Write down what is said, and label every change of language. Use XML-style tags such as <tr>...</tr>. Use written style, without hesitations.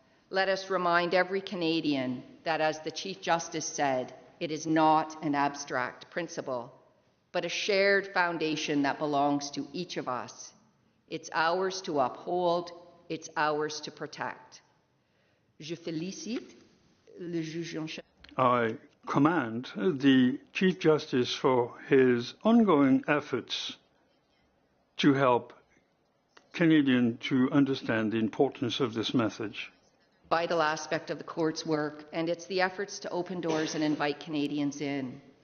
<en>Let us remind every Canadian that, as the Chief Justice said, it is not an abstract principle, but a shared foundation that belongs to each of us. It's ours to uphold, it's ours to protect.</en> <fr>Je félicite le juge en chef.</fr> <en>I commend the Chief Justice for his ongoing efforts to help Canadians to understand the importance of this message. Vital aspect of the court's work, and it's the efforts to open doors and invite Canadians in.</en>